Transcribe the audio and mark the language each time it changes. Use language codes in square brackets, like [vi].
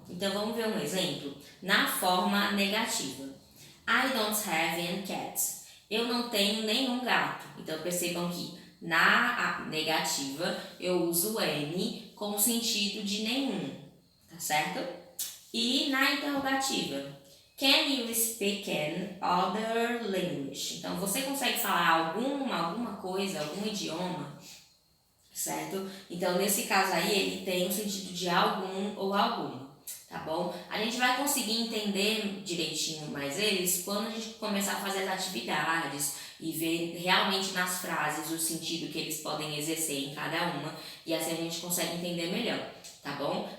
[pt] Então, vamos ver um exemplo na forma negativa. [en] I don't have any cats. [pt] Eu não tenho nenhum gato. Então, percebam que na negativa, eu uso N com o sentido de nenhum, tá certo? E na interrogativa, [en] can you speak an other language? [pt] Então, você consegue falar alguma coisa, algum idioma, certo? Então, nesse caso aí, ele tem o sentido de algum ou alguma, tá bom? A gente vai conseguir entender direitinho mais eles quando a gente começar a fazer as atividades e ver realmente nas frases o sentido que eles podem exercer em cada uma, e assim a gente consegue entender melhor, tá bom?